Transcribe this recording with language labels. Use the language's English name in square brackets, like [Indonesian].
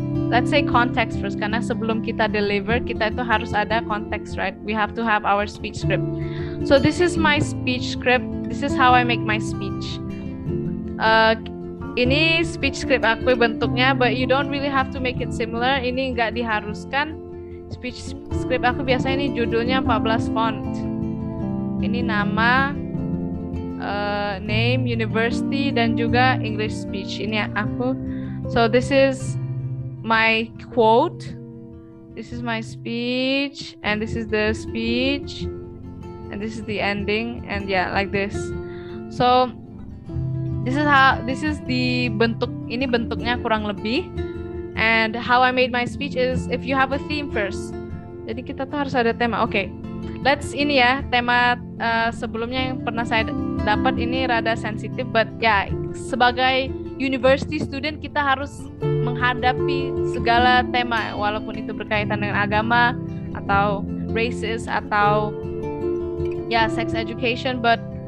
[English] let's say context first, [Indonesian] karena sebelum kita deliver, kita itu harus ada context, right? [English] We have to have our speech script. So this is my speech script. This is how I make my speech. [Indonesian] Ini speech script aku bentuknya, [English] but you don't really have to make it similar. [Indonesian] Ini nggak diharuskan. Speech script aku biasanya ini judulnya 14 font. Ini nama, name, university, dan juga English speech. Ini aku. [English] So this is my quote. This is my speech, and this is the speech, and this is the ending, and yeah, like this. So this is the [Indonesian] bentuk, ini bentuknya kurang lebih. [English] And how I made my speech is if you have a theme first. [Indonesian] Jadi kita tuh harus ada tema. Okay, let's ini ya, tema sebelumnya yang pernah saya dapat ini rada sensitif, but ya sebagai university student kita harus menghadapi segala tema walaupun itu berkaitan dengan agama atau races atau ya sex education, but